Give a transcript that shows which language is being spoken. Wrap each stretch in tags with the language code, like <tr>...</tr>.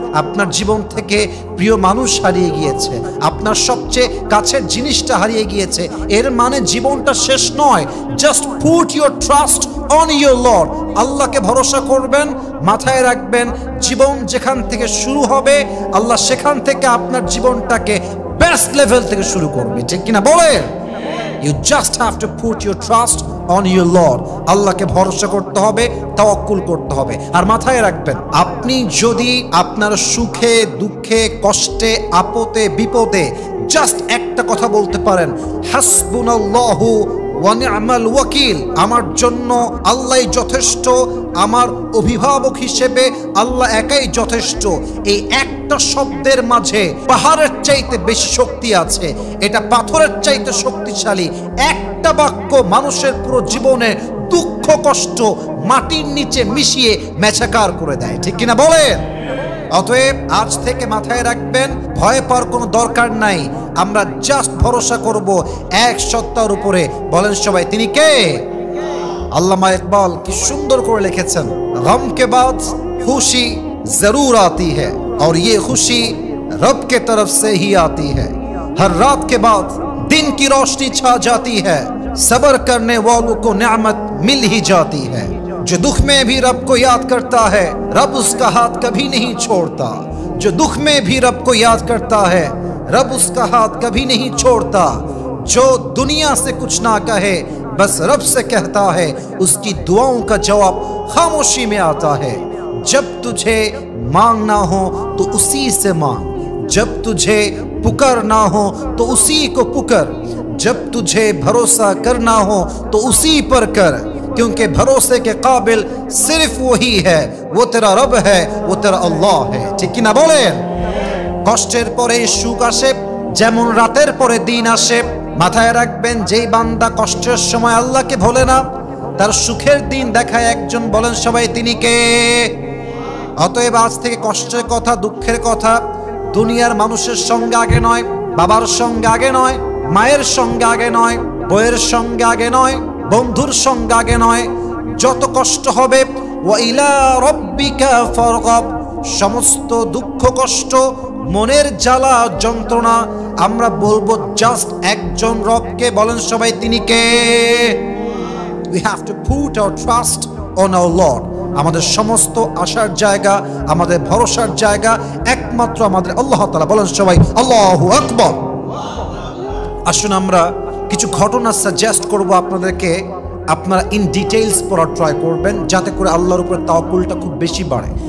<bn>আপনার জীবন থেকে প্রিয় মানুষ হারিয়ে গিয়েছে, আপনার সবচেয়ে কাছের জিনিসটা হারিয়ে গিয়েছে, এর মানে জীবনটা শেষ নয়।</bn> <en>Just put your trust on your lord.</en> <bn>আল্লাহকে ভরসা করবেন, মাথায় রাখবেন, জীবন যেখান থেকে শুরু হবে আল্লাহ সেখান থেকে আপনার জীবনটাকে বেস্ট লেভেল থেকে শুরু করবে। ঠিক কিনা বলেন?</bn> <en>You just have to put your trust on your Lord.</en> <bn>আল্লাহকে ভরসা করতে হবে, তাওয়াক্কুল করতে হবে। আর মাথায় রাখবেন, আপনি যদি আপনার সুখে দুঃখে কষ্টে আপদে বিপদে জাস্ট একটা কথা বলতে পারেন, হাসবুনাল্লাহু ওয়া নি'মাল ওয়াকিল, আমার জন্য আল্লাহই যথেষ্ট, আমার অভিভাবক হিসেবে আল্লাহ একাই যথেষ্ট। এই একটা শব্দের মাঝে পাহাড়ের চাইতে বেশি শক্তি আছে, এটা পাথরের চাইতে শক্তিশালী। একটা বাক্য মানুষের পুরো জীবনে দুঃখ কষ্ট মাটির নিচে মিশিয়ে মেছাকার করে দেয়। ঠিক কিনা বলেন? অতএব আজ থেকে মাথায় রাখবেন, ভয় পাওয়ার কোনো দরকার নাই। আমরা জাস্ট ভরসা করব এক সত্তার উপরে। বলেন সবাই, তিনি কে? আল্লামা ইকবাল কি সুন্দর করে লিখেছেন,</bn> <hi>গম কে বাদ খুশি জরুর আती है और ये खुशी रब के तरफ से ही आती है। हर रात के बाद दिन की रोशनी छा जाती है, सब्र करने वालों को नेमत मिल ही जाती है। जो दुख में भी रब को याद करता है, रब उसका हाथ कभी नहीं छोड़ता। जो दुख में भी रब को याद करता है, रब उसका हाथ कभी नहीं छोड़ता। जो दुनिया से कुछ ना कहे, बस रब से कहता है, उसकी दुआओं का जवाब खामोशी में आता है। जब तुझे मांगना हो तो उसी से मांग, जब तुझे पुकारना हो तो उसी को पुकार, जब तुझे भरोसा करना हो तो उसी पर कर, क्योंकि भरोसे के काबिल सिर्फ वही है, वो तेरा रब है, वो तेरा अल्लाह है। ठीक कि ना बोलें?</hi> <bn>কষ্টের পরে সুখ আসে, যেমন রাতের পরে দিন আসে। মাথায় রাখবেন, যেই বান্দা কষ্টের সময় আল্লাহকে ভোলে না, তার সুখের দিন দেখায় একজন। বলেন সবাই, তিনি কে? অতএব আজ থেকে কষ্টের কথা, দুঃখের কথা দুনিয়ার মানুষের সঙ্গে আগে নয়, বাবার সঙ্গে আগে নয়, মায়ের সঙ্গে আগে নয়, বইয়ের সঙ্গে আগে নয়, বন্ধুর সঙ্গে আগে নয়। যত কষ্ট হবে, ওয়া ইলা রাব্বিকা ফারগাব, সমস্ত দুঃখ কষ্ট মনের জ্বালা যন্ত্রণা আমরা বলবো জাস্ট একজন রবকে। বলেন সবাই, তিনি কে?</bn> <en>We have to put our trust on our Lord.</en> <bn>আমাদের সমস্ত আশার জায়গা, আমাদের ভরসার জায়গা একমাত্র আমাদের আল্লাহ তাআলা। বলেন সবাই, আল্লাহু আকবার। আসুন আমরা কিছু ঘটনা সাজেস্ট করব আপনাদেরকে, আপনারা ইন ডিটেইলস পড়ার ট্রাই করবেন, যাতে করে আল্লাহর উপরে তাওয়াক্কুলটা খুব বেশি বাড়ে।</bn>